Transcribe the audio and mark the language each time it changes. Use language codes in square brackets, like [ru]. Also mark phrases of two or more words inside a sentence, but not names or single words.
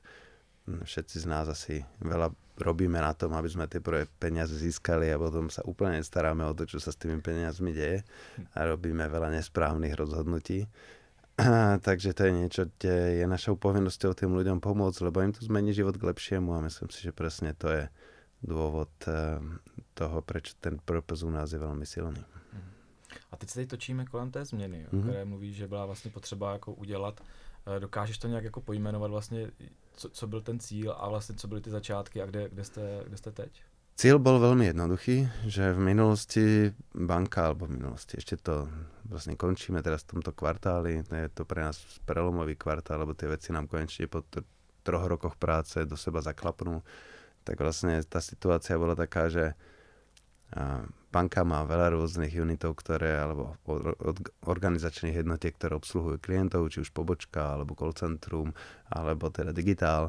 [sk] Všetci z nás asi veľa robíme na tom, aby sme tie prvé peniaze získali a potom sa úplne nestaráme o to, čo sa s tými peniazmi deje a robíme veľa nesprávnych rozhodnutí. Takže to je niečo, kde je našou povinnosťou tým ľuďom pomôcť, lebo im to zmení život k lepšiemu a myslím si, že presne to je dôvod toho, prečo ten purpose u nás je veľmi silný. [cs] A teď se tady točíme kolem té změny, které mluví, že byla vlastně potřeba jako udělat. Dokážeš to nějak jako pojmenovat vlastně, co byl ten cíl a vlastně co byly ty začátky a kde jste teď? [sk] Cieľ bol veľmi jednoduchý, že v minulosti banka, alebo v minulosti, ešte to vlastne končíme teraz v tomto kvartáli, je to pre nás prelomový kvartál, lebo tie veci nám konečne po 3 rokoch práce do seba zaklapnú. Tak vlastne tá situácia bola taká, že banka má veľa rôznych unitov, alebo organizačných jednotiek, ktoré obsluhujú klientov, či už pobočka, alebo call centrum, alebo teda digitál.